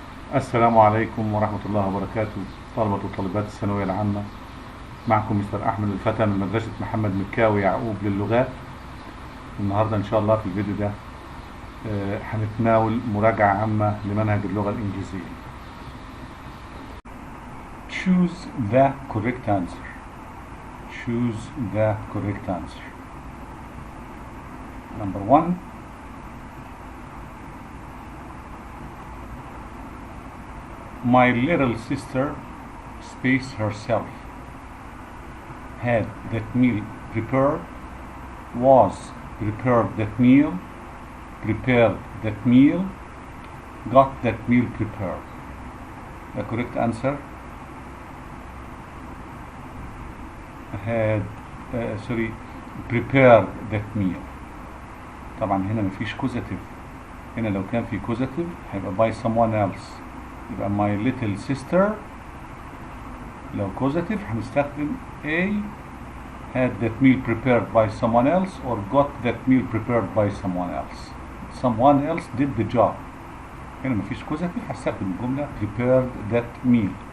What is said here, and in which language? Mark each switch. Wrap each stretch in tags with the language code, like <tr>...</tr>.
<ar>السلام عليكم ورحمة الله وبركاته. طلبة وطالبات الثانوية العامة، معكم مستر أحمد الفتى من مدرسة محمد مكاوي يعقوب للغات. النهاردة إن شاء الله في الفيديو ده هنتناول مراجعة عامة لمنهج اللغة الإنجليزية.</ar> <en>Choose the correct answer. Choose the correct answer. Number 1. My little sister spaced herself. Had that meal prepared. Was prepared that meal. Prepared that meal. Got that meal prepared. The correct answer had prepared that meal.</en> <ar>طبعا هنا مفيش كوزاتيف. هنا لو كان في كوزاتيف هيبقى</ar> <en>by someone else،</en> <ar>يبقى</ar> <en>my little sister.</en> <ar>لو كوزاتيف هنستخدم</ar> <en>A had that meal prepared by someone else or got that meal prepared by someone else. Someone else did the job.</en> <ar>هنا مفيش كوزاتيف، هستخدم الجملة</ar> <en>prepared that meal.</en>